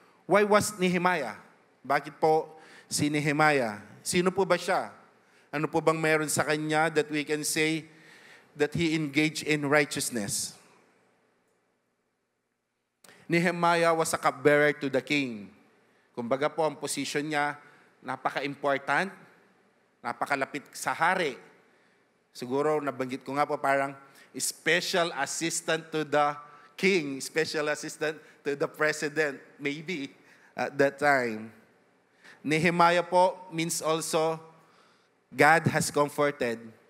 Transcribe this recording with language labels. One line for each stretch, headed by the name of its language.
English: Why was Nehemiah?
Filipino: Bakit po si Nehemiah? Sino po ba siya? Ano po bang meron sa kanya
English: that we can say that he engaged in righteousness? Nehemiah was a cupbearer to the king.
Filipino: Kumbaga po, ang position niya, napaka-important, napakalapit sa hari. Siguro, nabanggit ko nga po, parang
English: special assistant to the king, special assistant to the president, maybe, at that time. Nehemiah po means also, God has comforted.